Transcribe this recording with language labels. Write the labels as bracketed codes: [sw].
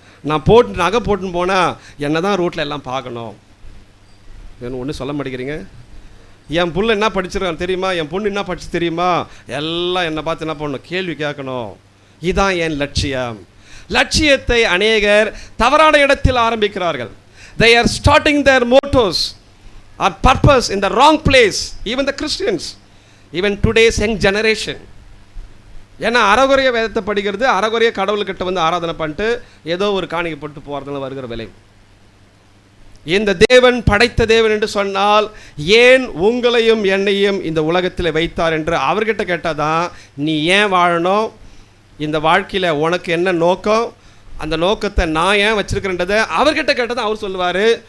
[ta] நான் நகை போட்டுன்னு போனால் என்ன தான் ரோட்டில் எல்லாம் பார்க்கணும். ஒன்றும் சொல்ல மாட்டேங்கிறீங்க. என் புள்ள என்ன படிச்சிருக்கான்னு தெரியுமா, என் பொண்ணு என்ன படிச்சு தெரியுமா, எல்லாம் என்னை பார்த்து என்ன பண்ணணும், கேள்வி கேட்கணும். இதுதான் என் லட்சியம். லட்சியத்தை அநேகர் தவறான இடத்தில் ஆரம்பிக்கிறார்கள். [en] They are starting their mottos or purpose in the wrong place. Even the Christians, even today's young generation. [ta] ஏன்னா அறகுறைய வேதத்தை படிக்கிறது, அறகுறைய கடவுள்கிட்ட வந்து ஆராதனை பண்ணிட்டு ஏதோ ஒரு காணிக்கை போட்டு போகிறதுல வருகிற விளைவு. இந்த தேவன் படைத்த தேவன் என்று சொன்னால் ஏன் உங்களையும் என்னையும் இந்த உலகத்தில் வைத்தார் என்று அவர்கிட்ட கேட்டால் தான் நீ ஏன் வாழணும், இந்த வாழ்க்கையில் உனக்கு என்ன நோக்கம், அந்த நோக்கத்தை நான் ஏன் வச்சுருக்கிறேன்றதை அவர்கிட்ட கேட்டால் தான் அவர் சொல்லுவார்.